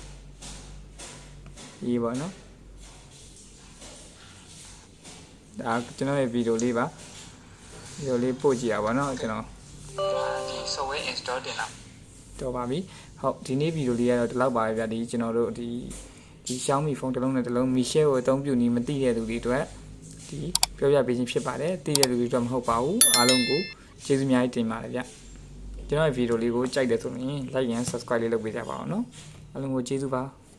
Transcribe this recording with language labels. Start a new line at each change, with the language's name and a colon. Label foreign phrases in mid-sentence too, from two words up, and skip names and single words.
Burmese: ဒီပေါ့နော်ဒါကျွန်တော်ရဲ့ဗီဒီယိုလေးပါဗီဒီယိုလေးပို့ကြည့်ရပါတော့ကျွန်တော်ဒီ software install တင်တာတော့ပါပြီဟုတ်ဒီနေ့ဗီဒီယိုလေးကတော့ဒီလောက်ပါပဲဗျဒီကျွန်တော်တို့ဒီ Xiaomi ဖုန်းတစ်လုံးနဲ့တစ်လုံး Mi Share ကိုအသုံးပြုနေမသိတဲ့သူတွေအတွက်ဒီပြောပြပေးခြင်းဖြစ်ပါတယ်သိတဲ့သူတွေတော့မဟုတ်ပါဘူးအားလုံးကိုကျေးဇူးအများကြီးတင်ပါတယ်ဗျကျွန်တော်ရဲ့ဗီဒီယိုလေးကိုကြိုက်တယ်ဆိုရင်
English: like and subscribe
Burmese: လေးလုပ်ပေးကြပါအောင်နော်အားလုံးကိုကျေးဇူးပါ